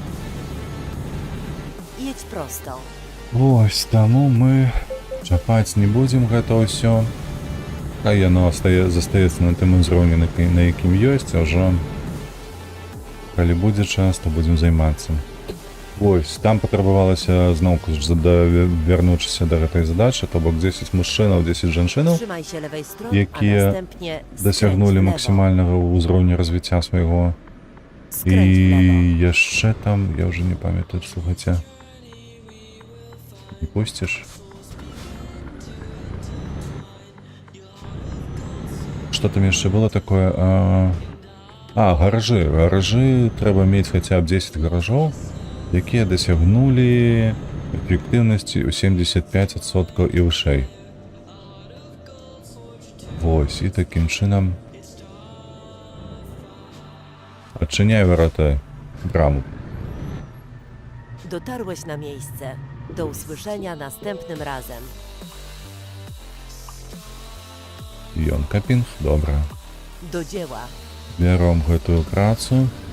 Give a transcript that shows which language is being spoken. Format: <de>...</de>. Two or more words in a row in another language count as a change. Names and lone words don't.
<pl>Jedź prosto.</pl> <be>Ось, таму мы чапаць не будзем гэта ўсё. Хай яно застаецца на тым узроўні, на якім ёсць, а ўжо калі будзе час, то будзем займацца. Ось, там патрабавалася зноўку вярнуўшыся да гэтай задачы, то бок 10 мужчынаў, 10 жанчынаў,</be> <pl>Trzymaj się lewej strony, Jakie a następnie skręć</pl> <be>дасягнулі</be> <pl>w lewo.</pl> <be>максімальнага ўзроўня развіцця свайго.</be> <pl>Skręć w lewo.</pl> <be>І яшчэ там, я ўжо не памятаю, слухайце. Не пусціш? Што там яшчэ было такое? Гаражы. Гаражы трэба мець хаця б 10 гаражоў, якія дасягнулі эфектыўнасці ў 75% і вышэй. Вось, і такім чынам адчыняй варата, браму.</be> <pl>Dotarłeś na miejsce. Do usłyszenia następnym razem.</pl> <be>Йонкапінг, добра.</be> <pl>Do dzieła.</pl> <be>Бяром гэтую працу.</be>